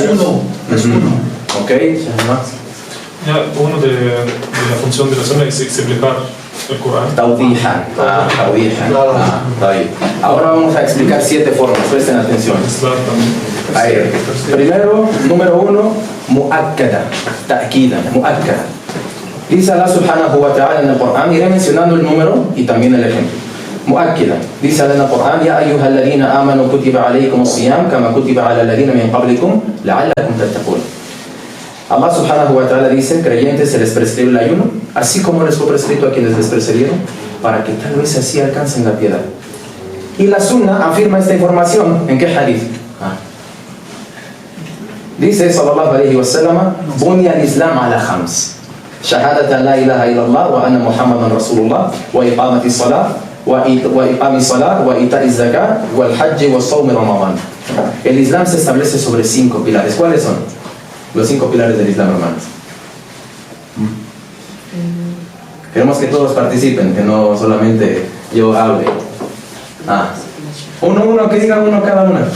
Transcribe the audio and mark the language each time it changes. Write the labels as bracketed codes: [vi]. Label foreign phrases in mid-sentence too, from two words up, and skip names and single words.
[es] Es uno. Es uno. Ok, Ya, uno de la función de la sunna es explicar el Corán. [ar] توضيحاً. توضيحاً. [es] Está bien. Ahora vamos a explicar 7 formas, presten atención. Ahí. Primero, número 1, [ar] مؤكدة، تأكيداً، مؤكدة. [es] Dice Allah [ar] سبحانه وتعالى [es] en el Corán, iré mencionando el número y también el ejemplo. [ar] Mu'akkida. [es] Dice Allah en el Corán: [ar] يا أيها الذين آمنوا كتب عليكم الصيام كما كتب على الذين من قبلكم لعلكم تتقون. [es] Allah [ar] سبحانه وتعالى [es] dice: creyentes, se les prescribe el ayuno, así como les fue prescrito a quienes les precedieron, para que tal vez así alcancen la piedad. Y la sunna afirma esta información. ¿En qué hadith? Dice [ar] صلى الله عليه وسلم: بني الإسلام على خمس، شهادة أن لا إله إلا الله وأن محمداً رسول الله وإقامة الصلاة وإقام الصلاة وإيتاء الزكاة والحج وصوم رمضان. [es] El Islam se establece sobre 5 pilares. ¿Cuáles son los 5 pilares del Islam, hermanos? Queremos que todos participen, que no solamente yo hable. Uno, que diga uno cada una.